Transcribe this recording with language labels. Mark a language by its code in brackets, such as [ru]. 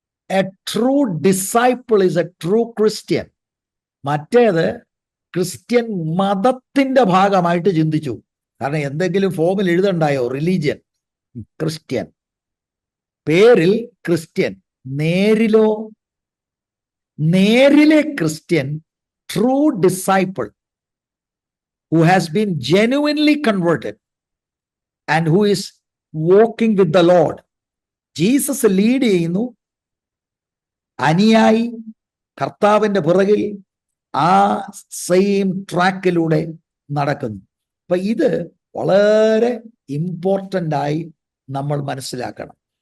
[en] A true disciple is a true Christian. [ml] മറ്റേത് Christian മതത്തിന്റെ ഭാഗമായിട്ട് ചിന്തിച്ചു. കാരണം എന്തെങ്കിലും ഫോമിൽ എഴുതണ്ടായോ? റിലീജിയൻ ക്രിസ്ത്യൻ, പേരിൽ Christian, നേരിലോ? നേരിലെ Christian, [en] True disciple, who has been genuinely converted and who is walking with the Lord. [ml] Jesus lead ചെയ്യുന്നു, അനുയായി കർത്താവിന്റെ പിറകിൽ ആ സെയിം ട്രാക്കിലൂടെ നടക്കുന്നു. അപ്പൊ ഇത് വളരെ ഇമ്പോർട്ടൻ്റ് ആയി നമ്മൾ മനസ്സിലാക്കണം.